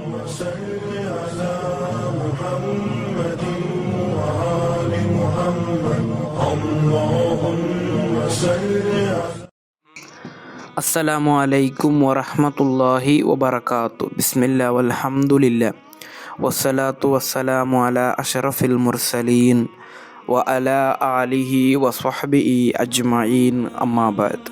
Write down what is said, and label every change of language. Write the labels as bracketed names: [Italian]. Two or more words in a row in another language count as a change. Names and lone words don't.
[Arabic] صل على محمد وآل محمد اللهم صل على السلام عليكم ورحمة الله وبركاته. بسم الله والحمد لله والصلاة والسلام على أشرف المرسلين وعلى آله و صحبه أجمعين. أما بعد.